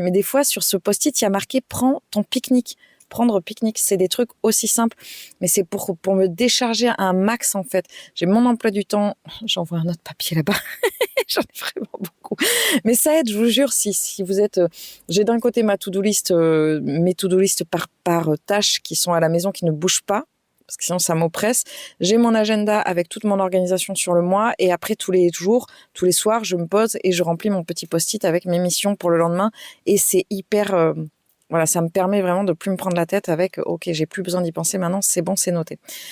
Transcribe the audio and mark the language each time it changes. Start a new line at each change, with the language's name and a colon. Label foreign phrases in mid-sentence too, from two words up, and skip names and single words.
French: Mais des fois, sur ce post-it, il y a marqué, prends ton pique-nique. Prendre pique-nique, c'est des trucs aussi simples, mais c'est pour me décharger un max, en fait. J'ai mon emploi du temps, j'envoie un autre papier là-bas. J'en ai vraiment beaucoup. Mais ça aide, je vous jure, si vous êtes... j'ai d'un côté ma
English: to-do list,
French: mes
English: to-do list
French: par tâches qui sont à la maison, qui ne bougent pas, parce que sinon ça m'oppresse. J'ai mon agenda avec toute mon organisation sur le mois, et après tous les jours, tous les soirs, je me pose et je remplis mon petit post-it avec mes missions pour le lendemain. Et c'est hyper... ça me permet vraiment de plus me prendre la tête avec, ok, j'ai plus besoin d'y penser maintenant, c'est bon, c'est noté.